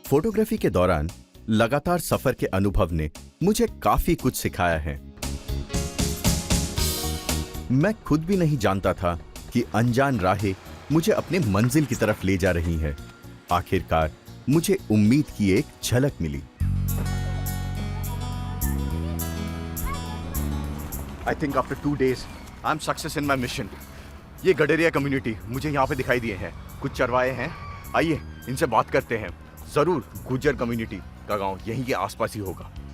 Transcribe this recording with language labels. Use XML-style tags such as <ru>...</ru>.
<hi>Photography के दौरान लगातार सफर के अनुभव ने मुझे काफी कुछ सिखाया है। मैं खुद भी नहीं जानता था कि अनजान राहें मुझे अपने मंजिल की तरफ ले जा रही हैं। आखिरकार मुझे उम्मीद की एक झलक मिली।</hi> <en>I think after 2 days, I'm success in my mission.</en> <hi>ये गडरिया कम्युनिटी मुझे यहाँ पे दिखाई दिए हैं। कुछ चरवाहे हैं, आइए इनसे बात करते हैं। जरूर गुज्जर कम्युनिटी का गांव यहीं के आसपास ही होगा।</hi>